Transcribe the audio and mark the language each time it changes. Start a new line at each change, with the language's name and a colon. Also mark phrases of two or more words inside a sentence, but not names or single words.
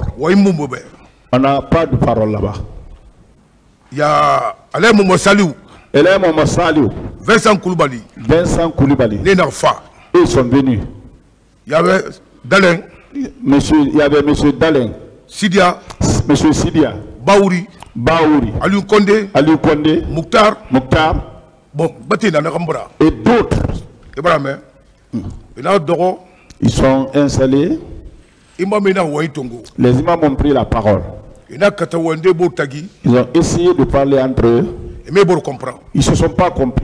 French: On n'a pas de parole là-bas. Il y a Alain Momosalou. Vincent Koulibaly. Ils sont venus. Il y avait Dalin. Il y avait monsieur Dalin. Sidia. Monsieur Sidia. Baouri. Aliou Kondé. Mouktar. Bon, et d'autres. Ils sont installés. Les imams ont pris la parole. Ils ont essayé de parler entre eux. Ils ne se sont pas compris.